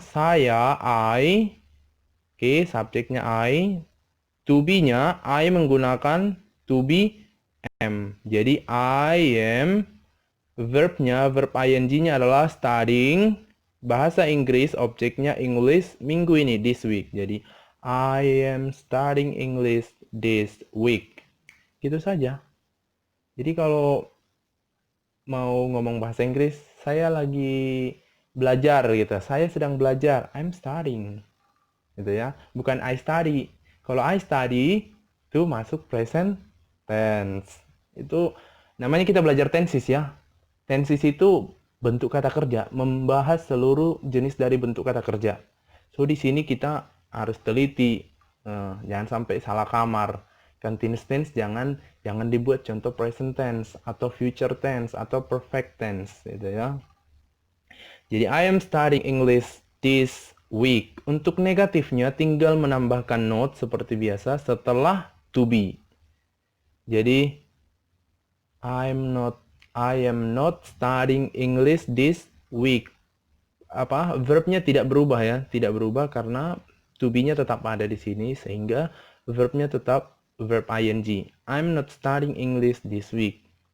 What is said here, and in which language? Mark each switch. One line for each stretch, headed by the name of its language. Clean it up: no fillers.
Indonesian: Saya, I. Oke, subjeknya I. To be-nya, I menggunakan to be am.
English: Jadi, I am.
Indonesian: Verb-nya, verb ing-nya adalah studying. Bahasa Inggris, objeknya English minggu ini,
English: this week. Jadi, I am studying English this week.
Indonesian: Gitu saja. Jadi, kalau mau ngomong bahasa Inggris, saya lagi belajar gitu. Saya sedang belajar.
English: I'm studying.
Indonesian: Gitu ya. Bukan
English: I study.
Indonesian: Kalau
English: I study
Indonesian: itu masuk present tense. Itu namanya kita belajar tenses ya. Tenses itu bentuk kata kerja, membahas seluruh jenis dari bentuk kata kerja. So di sini kita harus teliti. Jangan sampai salah kamar. Continuous tense jangan dibuat contoh present tense atau future tense atau perfect tense gitu ya.
English: Jadi I am studying English this week.
Indonesian: Untuk negatifnya tinggal menambahkan not seperti biasa setelah to be.
English: Jadi I am not studying English this week.
Indonesian: Verbnya tidak berubah ya, tidak berubah karena to be-nya tetap ada di sini sehingga verbnya tetap verb ing.
English: I'm not studying English this week.